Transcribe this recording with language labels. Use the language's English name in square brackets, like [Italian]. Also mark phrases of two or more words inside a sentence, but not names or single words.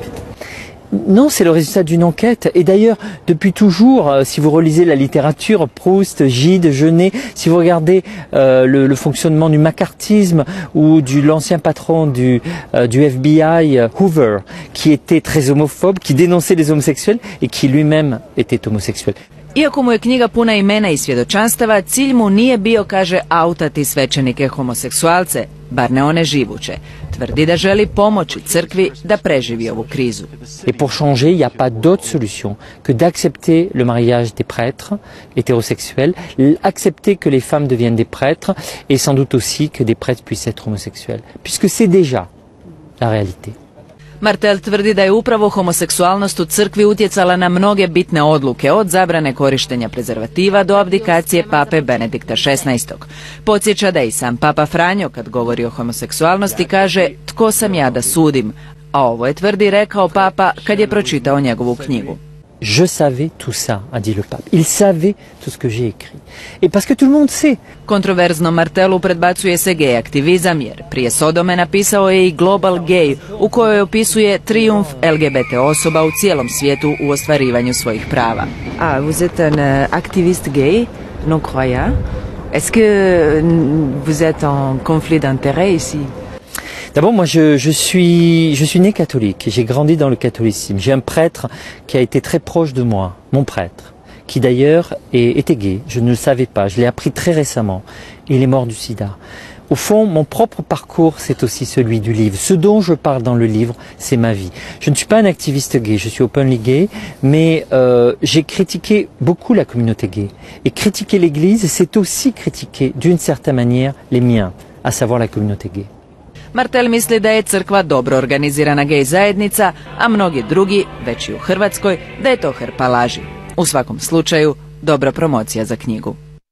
[French] Non, c'est le résultat d'une enquête. Et d'ailleurs, depuis toujours, si vous relisez la littérature, Proust, Gide, Genet, si vous regardez le fonctionnement du macartisme ou de l'ancien patron du FBI, Hoover, qui était très homophobe, qui dénonçait les homosexuels et qui lui-même était homosexuel. [Croatian] Iako mu je knjiga puna imena i svjedočanstava, cilj mu nije bio, kaže, autati svećenike homoseksualce, bar ne one živuće. Tvrdi da želi pomoći crkvi da preživi ovu krizu. [French] Et pour changer, il n'y a pas d'autre solution que d'accepter le mariage des prêtres hétérosexuels, accepter que les femmes deviennent des prêtres et sans doute aussi que des prêtres puissent être homosexuels, puisque c'est déjà la réalité. [Croatian] Martel tvrdi da je upravo homoseksualnost u crkvi utjecala na mnoge bitne odluke, od zabrane korištenja prezervativa do abdikacije pape Benedikta XVI. Podsjeća da i sam papa Franjo, kad govori o homoseksualnosti, kaže tko sam ja da sudim, a ovo je, tvrdi, rekao papa kad je pročitao njegovu knjigu. [French] Je savais tout ça, a dit le pape. Il savait tout ce que j'ai écrit. Et parce que tout le monde sait. [Croatian] Kontroverzno Martelu predbacuje se gej aktivizam, jer prije Sodome napisao je i Global Gay, u kojoj opisuje trijumf LGBT osoba u cijelom svijetu u ostvarivanju svojih prava. [French] Ah, vous êtes un activiste gay, non croyant. Est-ce que vous êtes en conflit d'intérêts ici? D'abord, moi, je suis né catholique. J'ai grandi dans le catholicisme. J'ai un prêtre qui a été très proche de moi, mon prêtre, qui d'ailleurs était gay. Je ne le savais pas. Je l'ai appris très récemment. Il est mort du sida. Au fond, mon propre parcours, c'est aussi celui du livre. Ce dont je parle dans le livre, c'est ma vie. Je ne suis pas un activiste gay, je suis [English] openly gay, [French] mais j'ai critiqué beaucoup la communauté gay. Et critiquer l'Église, c'est aussi critiquer, d'une certaine manière, les miens, à savoir la communauté gay. [Croatian] Martel misli da je crkva dobro organizirana gej zajednica, a mnogi drugi, već i u Hrvatskoj, da je to hrpa laži. U svakom slučaju, dobra promocija za knjigu.